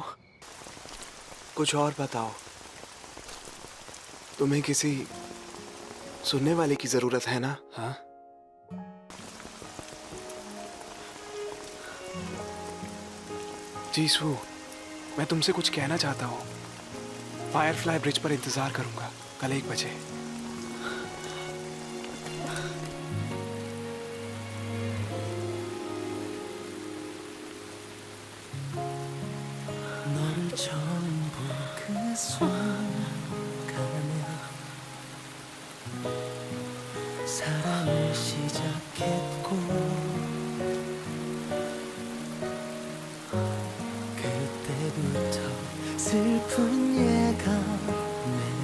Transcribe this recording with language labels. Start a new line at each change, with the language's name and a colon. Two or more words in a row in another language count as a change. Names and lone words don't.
Hindi: कुछ और बताओ, तुम्हें किसी सुनने वाले की जरूरत है ना? हाँ, जीसू, मैं तुमसे कुछ कहना चाहता हूँ। फायरफ्लाई ब्रिज पर इंतजार करूंगा कल 1 बजे।
Korean: 너를 처음 본 그 순간에 사랑을 시작했고 그때부터 슬픈 예감에